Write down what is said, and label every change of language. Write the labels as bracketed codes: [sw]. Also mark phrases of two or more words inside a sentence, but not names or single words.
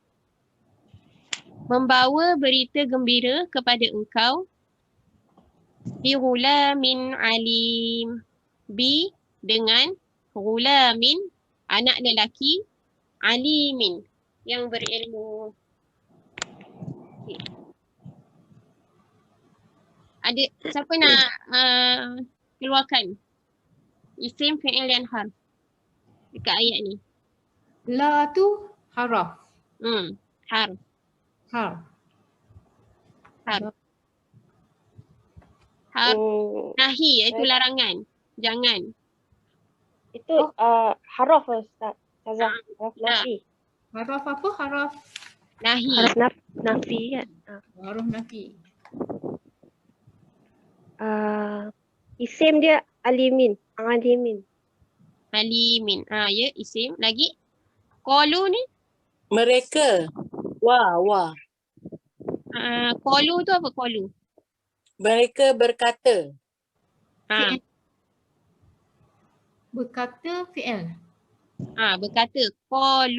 [ms] membawa berita gembira kepada engkau, [ar] بغلام عليم, [ms] dengan ghulamin, anak lelaki, alimin, yang berilmu. Okay. Ada siapa nak keluarkan isim, fi'il dan harf dekat ayat ni? La tu Haraf. Harf. Harf. Harf. Harf. Hmm, Nahi iaitu larangan. Jangan. itu haraf Ustaz. Ustazah. Haraf nafi. Haraf apa? Haraf Nahi. Haraf nafi kan. huruf nafi. Isim dia alimin. Alimin. Alimin. Ya, isim. Lagi. Qalu ni. Mereka. Wah. Qalu tu apa qalu? Mereka berkata. Ha. Berkata fi'il. Berkata. Qalu.